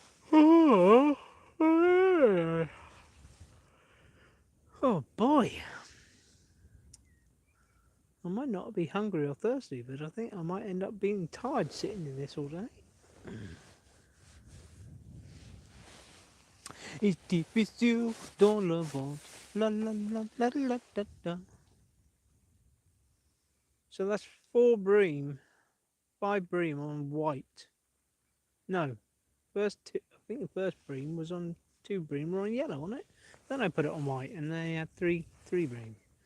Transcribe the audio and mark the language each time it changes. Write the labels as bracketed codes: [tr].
[en] Oh boy. I might not be hungry or thirsty, but I think I might end up being tired sitting in this all day. It's [fr] difficile dans le ventre. La la la la la la la. [en] So that's 4 bream, 5 bream on white. No, first two, I think the first bream was on 2 bream were on yellow, wasn't it? Then I put it on white, and they had 3 bream.